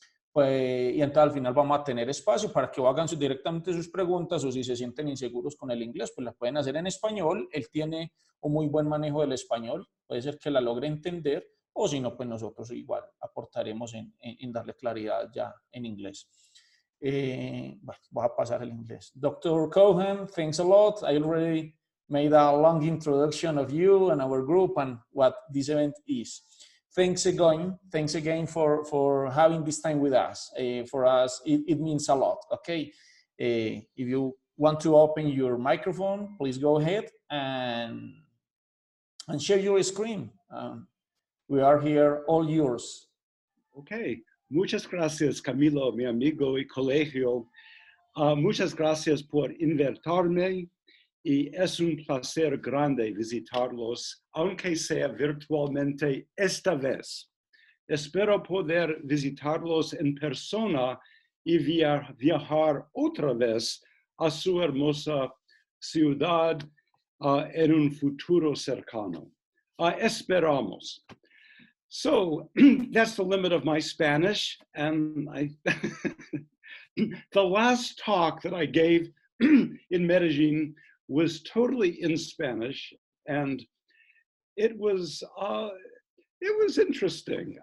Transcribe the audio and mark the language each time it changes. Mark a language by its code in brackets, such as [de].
[es] Pues, y entonces al final vamos a tener espacio para que hagan directamente sus preguntas, o si se sienten inseguros con el inglés, pues las pueden hacer en español. Él tiene un muy buen manejo del español, puede ser que la logre entender, o si no, pues nosotros igual aportaremos en darle claridad ya en inglés. Bueno, voy a pasar el inglés. [en] Dr. Cohan, thanks a lot. I already made a long introduction of you and our group and what this event is. Thanks again for having this time with us. For us, it means a lot, okay? If you want to open your microphone, please go ahead and share your screen. We are here, all yours. [es] Okay, muchas gracias, Camilo, mi amigo y colegio. Muchas gracias por invitarme. Y es un placer grande visitarlos, aunque sea virtualmente esta vez. Espero poder visitarlos en persona y viajar otra vez a su hermosa ciudad en un futuro cercano. Esperamos. [en] So that's the limit of my Spanish. And the last talk that I gave in Medellin was totally in Spanish, and it was interesting.